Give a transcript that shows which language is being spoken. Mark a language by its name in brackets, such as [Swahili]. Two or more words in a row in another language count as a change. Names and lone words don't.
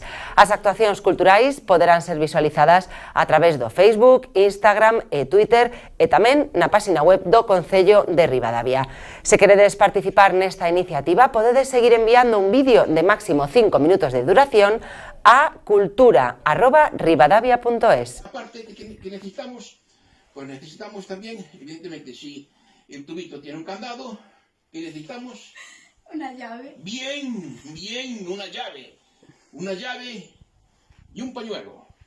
[Galician] As actuacións culturais poderán ser visualizadas a través do Facebook, Instagram e Twitter e tamén na páxina web do Concello de Ribadavia. Se queredes participar nesta iniciativa, podedes seguir enviando un vídeo de máximo 5 minutos de duración a cultura@ribadavia.es. [Spanish] Aparte de que necesitamos, pues necesitamos también, evidentemente, si el tubito tiene un candado, ¿qué necesitamos? Una llave. Bien, una llave y un pañuelo.